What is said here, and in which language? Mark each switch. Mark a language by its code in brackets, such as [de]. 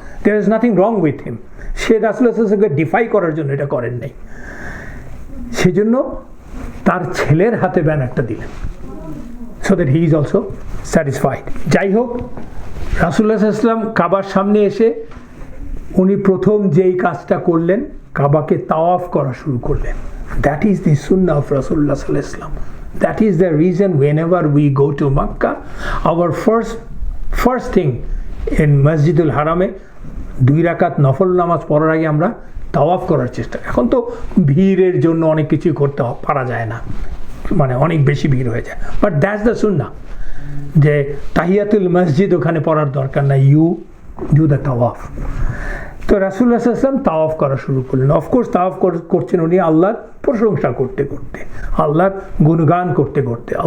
[en] There is nothing wrong with him. [bn] সে রাসূলুল্লাহ সাল্লাল্লাহু আলাইহি ওয়াসাল্লামকে ডিফাই করার জন্য এটা করেন নাই, সেজন্য তার ছেলের হাতে ব্যানারটা দিলেন, [en] So that he is also satisfied. [bn] যাই হোক, রাসূলুল্লাহ সাল্লাল্লাহু আলাইহি ওয়াসাল্লাম কাবার সামনে এসে উনি প্রথম যেই কাজটা করলেন, কাবাকে তাওয়াফ করা শুরু করলেন। [en] That is the সুন্নাহ of রাসূলুল্লাহ সাল্লাল্লাহু আলাইহি ওয়াসাল্লাম। That is the reason whenever we go to Makkah, our first thing in Masjidul Harame, [bn] 2 রাকাত নফল নামাজ পড়ার আগে আমরা তাওয়াফ করার চেষ্টা। এখন তো ভিড়ের জন্য অনেক কিছুই করতে পারা যায় না, মানে অনেক বেশি ভিড় হয়ে যায়, [en] but that's the সুন্নাহ, [bn] যে তাহিয়াতুল মসজিদ ওখানে পড়ার দরকার নাই, [en] You do the তাওয়াফ। [bn] তো রাসূলুল্লাহ সাল্লাল্লাহু আলাইহি ওয়াসাল্লাম তাওয়াফ করা শুরু করলেন। অফকোর্স তাওয়াফ করছেন উনি আল্লাহর প্রশংসা করতে করতে, আল্লাহর গুণগান করতে করতে।